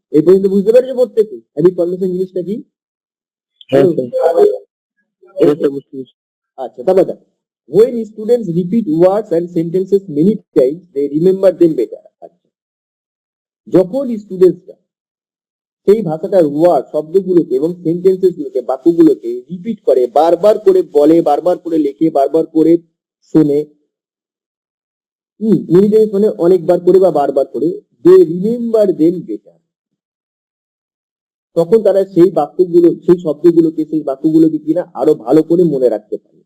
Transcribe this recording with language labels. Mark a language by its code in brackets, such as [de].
[bn] এই পর্যন্ত বুঝতে পেরেছো প্রত্যেকে হ্যাবিট ফরমেশন জিনিসটা কি? হ্যাঁ স্যার, বুঝতে পেরেছি। আচ্ছা, তারপর দেখো, [en] when students repeat words and sentences many times, they remember them better. [bn] আচ্ছা, যখন স্টুডেন্টসরা সেই ভাষাটার ওয়ার্ড শব্দগুলোকে এবং সেন্টেন্সেস গুলোকে, বাক্যগুলোকে রিপিট করে, বারবার করে বলে, বারবার করে লেখে, বারবার করে শোনে, মেনি টাইমস মানে অনেকবার করে বা বারবার করে, [en] they remember them better, [bn] তখন তারা সেই শব্দগুলোকে, সেই বাক্যগুলোকে কিনা আরো ভালো করে মনে রাখতে পারে।